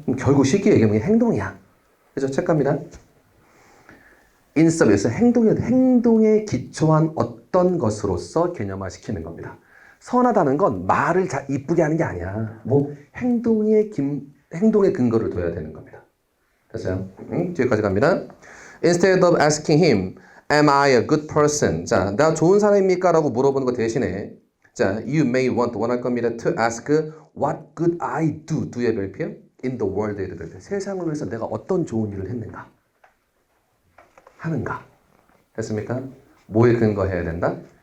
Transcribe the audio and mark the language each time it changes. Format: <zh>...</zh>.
<ko>그럼 결국 쉽게 얘기하면 행동이야. 그죠? 체크합니다.</ko> <en>in service,</en> <ko>행동에 기초한 어떤 것으로서 개념화시키는 겁니다. 선하다는 건 말을 이쁘게 하는 게 아니야. 뭐 행동의 근거를 둬야 되는 겁니다. 됐어요? 뒤에까지 갑니다.</ko> <en>Instead of asking him, am I a good person?</en> <ko>자, 나 좋은 사람입니까? 라고 물어보는 거 대신에 자,</ko> <en>you may</en> <ko>원할 겁니다.</ko> <en>To ask, what could I do? do의 별표 in the world의 별표.</en> <ko>세상을 위해서 내가 어떤 좋은 일을 했는가? 하는가? 됐습니까? 뭐에 근거해야 된다?</ko>